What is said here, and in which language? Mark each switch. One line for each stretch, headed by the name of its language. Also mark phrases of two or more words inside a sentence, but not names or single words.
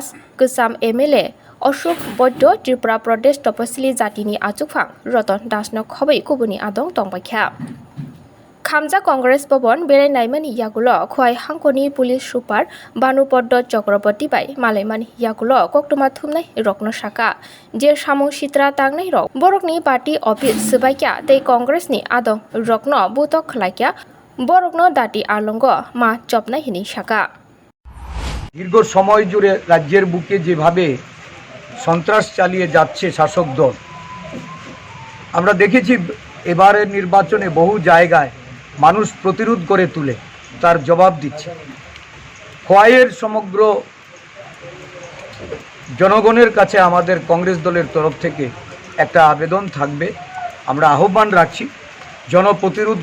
Kok Borok: kwcham MLA अशोक बौद्ध त्रिपुरा प्रदेश तपसिली जातिनि आचुकफां रतन दासनो खबै कुबुनि आदं दंबायख्या खामजा कंग्रेस भवन बेरायनायमानि यागुल खुवाई हांखरनि पुलिस सुपार बानुपद्द चक्रवर्ती बाय मालायमानि यागुल कक्टमा थुमनाय रकनो साका जे सामुं सित्रा तांनाय रक बरकनि पार्टी अफिस सबायख्या तै कंग्रेसनि आदं रकनो बुतक खलायख्या बरकनो दाति आलंग मा चपनाय हिनि साका
Bangla: দীর্ঘ সময় জুড়ে রাজ্যের বুকে যেভাবে সন্ত্রাস চালিয়ে যাচ্ছে শাসক দল আমরা দেখেছি এবারের নির্বাচনে বহু জায়গায় মানুষ প্রতিরোধ করে তুলে তার জবাব দিচ্ছে খোয়াইয়ের সমগ্র জনগণের কাছে আমাদের কংগ্রেস দলের তরফ থেকে একটা আবেদন থাকবে আমরা আহ্বান রাখছি জনপ্রতিরোধ